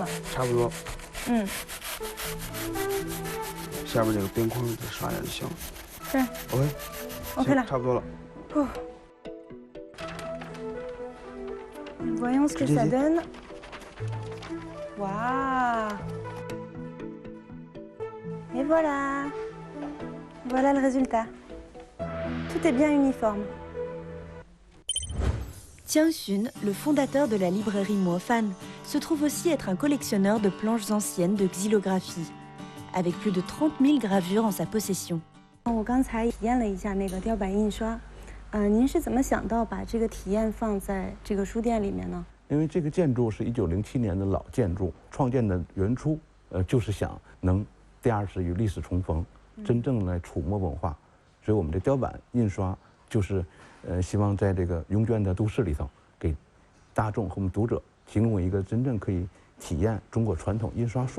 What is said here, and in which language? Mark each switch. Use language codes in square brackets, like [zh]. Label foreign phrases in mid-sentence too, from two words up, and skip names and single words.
[zh] 差不多。嗯，下边这个边框再刷点就行了。是 OK。 OK 了。差不多了。 [fr] Voyons ce que ça donne. Waouh! Et voilà! Voilà le résultat. Tout est bien uniforme. Jiang Xun, le fondateur de la librairie Mofan, se trouve aussi être un collectionneur de planches anciennes de xylographie, avec plus de 30 000 gravures en sa possession. [zh] 我刚才体验了一下那个雕版印刷，您是怎么想到把这个体验放在这个书店里面呢？因为这个建筑是1907年的老建筑，创建的原初，就是想能第二次与历史重逢，真正来触摸文化，所以我们的雕版印刷就是，希望在这个拥卷的都市里头，给大众和我们读者提供一个真正可以体验中国传统印刷术。